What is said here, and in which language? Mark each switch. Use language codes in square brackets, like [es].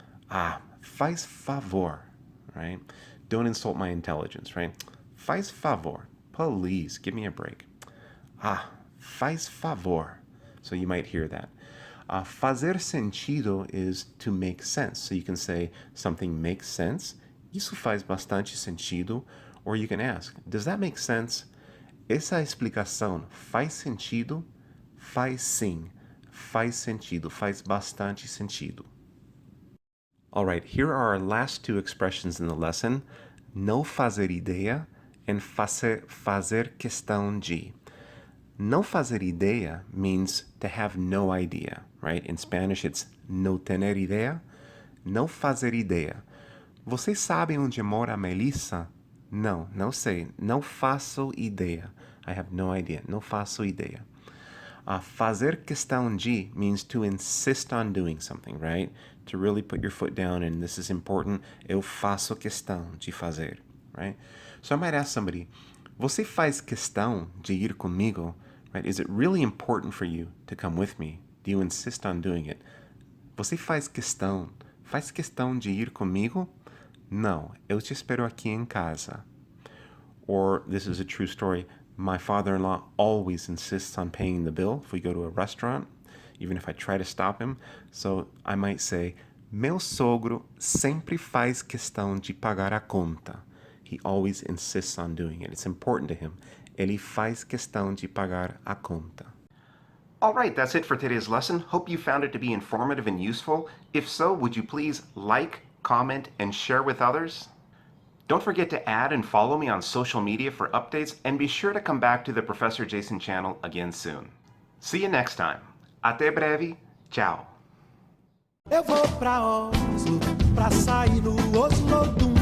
[pt] Faz favor, [en] right? Don't insult my intelligence, right? [pt] Faz favor. [en] Please, give me a break. Faz favor. So you might hear that. Fazer sentido is to make sense. So you can say something makes sense. [pt] Isso faz bastante sentido. [en] Or you can ask, does that make sense? [pt] Essa explicação faz sentido? Faz sim. Faz sentido. Faz bastante sentido. [en] All right, here are our last two expressions in the lesson. [pt] Não fazer ideia and fazer questão de. [en] Não fazer ideia means to have no idea, right? In Spanish, it's [es] no tener idea. [pt] Não fazer ideia. Você sabe onde mora a Melissa? Não, não sei. Não faço ideia. [en] I have no idea. [pt] Não faço ideia. [en] Fazer questão de means to insist on doing something, right? To really put your foot down, and this is important. [pt] Eu faço questão de fazer, [en] right? So I might ask somebody, [pt] você faz questão de ir comigo? [en] Right? Is it really important for you to come with me? Do you insist on doing it? [pt] Você faz questão de ir comigo? Não, eu te espero aqui em casa. [en] Or, this is a true story, my father-in-law always insists on paying the bill if we go to a restaurant, even if I try to stop him. So I might say, [pt] meu sogro sempre faz questão de pagar a conta. [en] He always insists on doing it. It's important to him. [pt] Ele faz questão de pagar a conta. [en] All right, that's it for today's lesson. Hope you found it to be informative and useful. If so, would you please like, comment, and share with others? Don't forget to add and follow me on social media for updates, and be sure to come back to the Professor Jason channel again soon. See you next time. [pt] Até breve. [en] Ciao. [pt] Eu vou pra Oslo, pra sair no Oslo